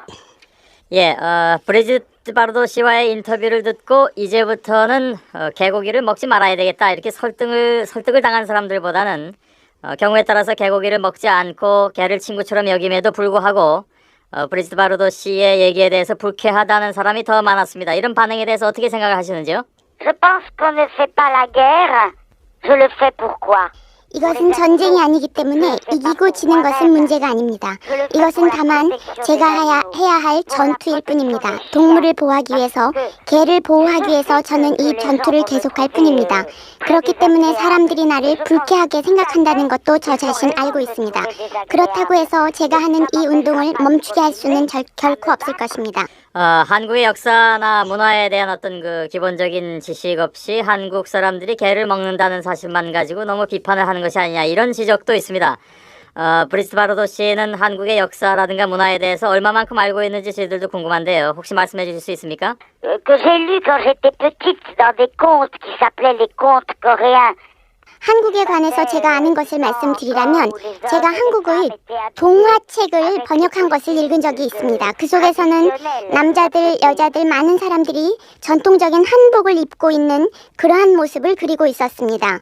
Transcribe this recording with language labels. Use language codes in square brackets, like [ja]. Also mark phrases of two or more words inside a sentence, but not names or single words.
[ko] 예, 브리지트 바르도 씨와의 인터뷰를 듣고 이제부터는 개고기를 먹지 말아야 되겠다 이렇게 설득을 당한 사람들보다는 경우에 따라서 개고기를 먹지 않고 개를 친구처럼 여김에도 불구하고 브리지트 바르도 씨의 얘기에 대해서 불쾌하다는 사람이 더 많았습니다. 이런 반응에 대해서 어떻게 생각하시는지요? [fr] Je pense qu'on ne fait pas la guerre. Je le fais pourquoi? [ko] 이것은 전쟁이 아니기 때문에 이기고 지는 것은 문제가 아닙니다. 이것은 다만 제가 해야 할 전투일 뿐입니다. 동물을 보호하기 위해서, 개를 보호하기 위해서 저는 이 전투를 계속할 뿐입니다. 그렇기 때문에 사람들이 나를 불쾌하게 생각한다는 것도 저 자신 알고 있습니다. 그렇다고 해서 제가 하는 이 운동을 멈추게 할 수는 결코 없을 것입니다. 한국의 역사나 문화에 대한 어떤 그 기본적인 지식 없이 한국 사람들이 개를 먹는다는 사실만 가지고 너무 비판을 하는 것이 아니냐 이런 지적도 있습니다. 브리지트 바르도 씨는 한국의 역사라든가 문화에 대해서 얼마만큼 알고 있는지 저희들도 궁금한데요. 혹시 말씀해 주실 수 있습니까? [fr] Que j'ai lu quand j'étais petite dans des contes qui s'appelaient les contes coréens. [ko] 한국에 관해서 제가 아는 것을 말씀드리라면 제가 한국의 동화책을 번역한 것을 읽은 적이 있습니다. 그 속에서는 남자들, 여자들 많은 사람들이 전통적인 한복을 입고 있는 그러한 모습을 그리고 있었습니다.